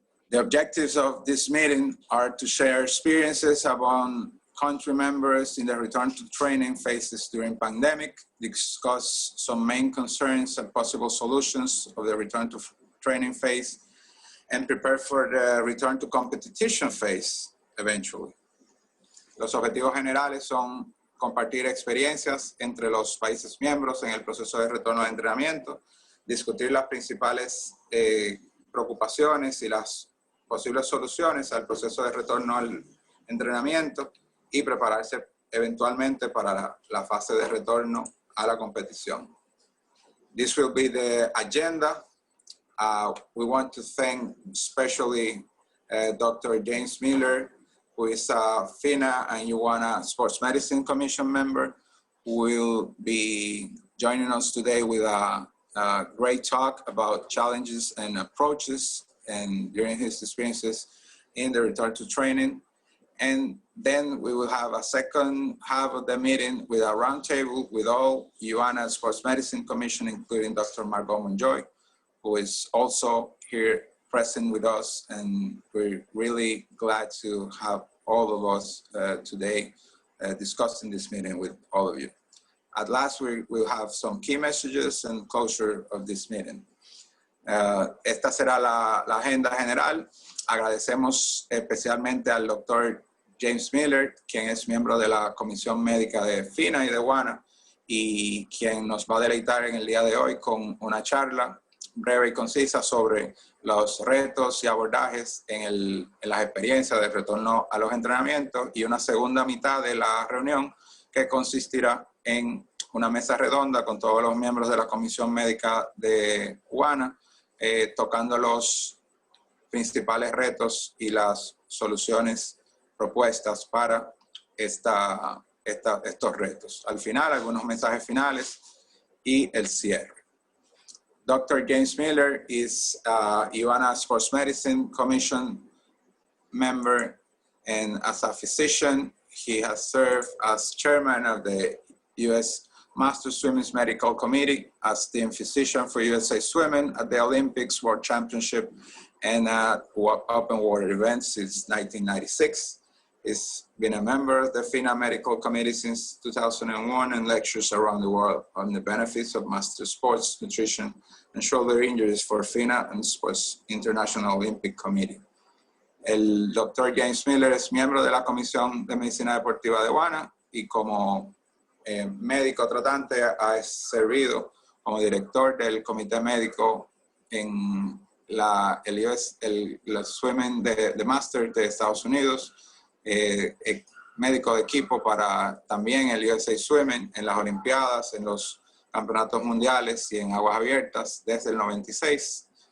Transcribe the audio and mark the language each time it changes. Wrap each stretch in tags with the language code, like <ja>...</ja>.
<en>The objectives of this meeting are to share experiences among country members in the return to training phases during pandemic, discuss some main concerns and possible solutions of the return to training phase, and prepare for the return to competition phase eventually.</en> <es>Los objetivos generales son compartir experiencias entre los países miembros en el proceso de retorno al entrenamiento, discutir las principales preocupaciones y las posibles soluciones al proceso de retorno al entrenamiento, y prepararse eventualmente para la fase de retorno a la competición.</es> <en>This will be the agenda. We want to thank especially Dr. James Miller, who is a FINA and UANA Sports Medicine Commission member, who will be joining us today with a great talk about challenges and approaches and during his experiences in the return to training. And then we will have a second half of the meeting with a roundtable with all UANA Sports Medicine Commission, including Dr. Margot Monjoy, who is also here present with us. And we're really glad to have all of us today discussing this meeting with all of you. At last, we will have some key messages and closure of this meeting.</en> <es>Esta será la agenda general. Agradecemos especialmente al doctor James Miller, quien es miembro de la Comisión Médica de FINA y de UANA, y quien nos va a deleitar en el día de hoy con una charla breve y concisa sobre los retos y abordajes en las experiencias de retorno a los entrenamientos, y una segunda mitad de la reunión que consistirá en una mesa redonda con todos los miembros de la Comisión Médica de UANA, tocando los principales retos y las soluciones propuestas para estos retos. Al final, algunos mensajes finales y el cierre.</es> <en>Dr. James Miller is UANA Sports Medicine Commission member, and as a physician, he has served as chairman of the U.S. Masters Swimming Medical Committee, as team physician for USA Swimming at the Olympics, World Championship, and at open water events since 1996. He's been a member of the FINA Medical Committee since 2001 and lectures around the world on the benefits of master sports, nutrition, and shoulder injuries for FINA and Sports International Olympic Committee.</en> <es>El Dr. James Miller es miembro de la Comisión de Medicina Deportiva de UANA y como médico tratante ha servido como director del comité médico en el Swimming de Masters de Estados Unidos, médico de equipo para también el USA Swimming en las Olimpiadas, en los campeonatos mundiales y en aguas abiertas desde el 96.</es>